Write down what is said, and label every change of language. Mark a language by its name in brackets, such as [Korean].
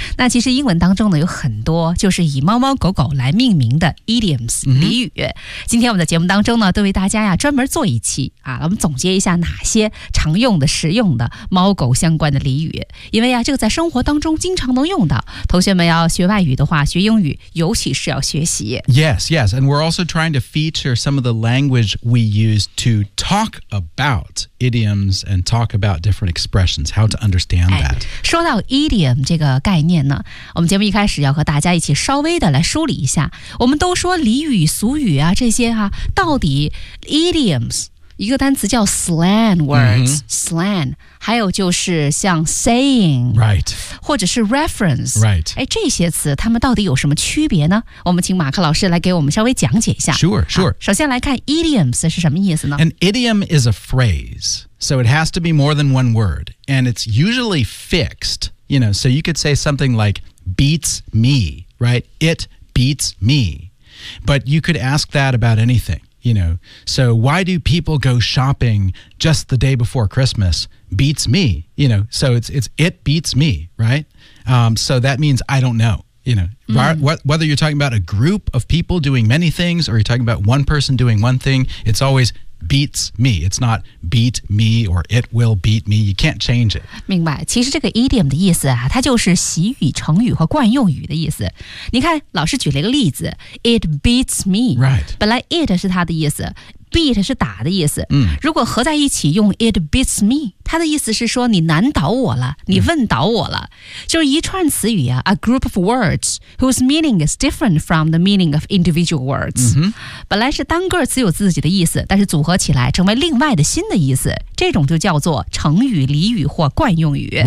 [Chinese] 那其实英文当中呢有很多就是以猫猫狗狗来命名的 idioms、俚语。今天我们的节目当中呢都为大家呀专门做一期啊，我们总结一下哪些常用的实用的猫狗相关的俚语，因为啊这个在生活当中经常能用到。同学们要学外语的话，学英语尤其是要学习。 [English] Yes, yes, and we're also trying to feature some of the language we use to talk aboutidioms and talk about different expressions, how to understand that. [Chinese] 说到 idiom 这个概念呢，我们节目一开始要和大家一起稍微的来梳理一下。我们都说俚语俗语啊这些啊，到底 idioms 一个单词叫 slang words,、slang, 还有就是像 saying, [English] right, [Chinese] 或者是 reference, [English] right. [Chinese] 哎，这些词它们到底有什么区别呢？我们请马克老师来给我们稍微讲解一下。 [English] Sure, sure. [Chinese] 首先来看 idioms 是什么意思呢？ [English] An idiom is a phrase. So it has to be more than one word, and it's usually fixed, you know, so you could say something like beats me, right? It beats me. But you could ask that about anything, you know. So why do people go shopping just the day before Christmas? Beats me, you know, so it's it beats me, right? So that means I don't know, you know. Whether you're talking about a group of people doing many things or you're talking about one person doing one thing, it's always... beats me. It's not beat me or it will beat me. You can't change it. [Chinese] 明白，其实这个 idiom 的意思啊，它就是习语、成语和惯用语的意思。你看，老师举了一个例子 ， [English] it beats me. Right. [Chinese] 本来 it 是它的意思 ，beat 是打的意思。嗯。如果合在一起用 [English] it beats me， [Chinese] 它的意思是说你难倒我了，你问倒我了，就是一串词语啊 ， [English] a group of words whose meaning is different from the meaning of individual words.、 [Chinese] 本来是单个词有自己的意思，但是组合起来成为另外的新的意思，这种就叫做成语、俚语或惯用语。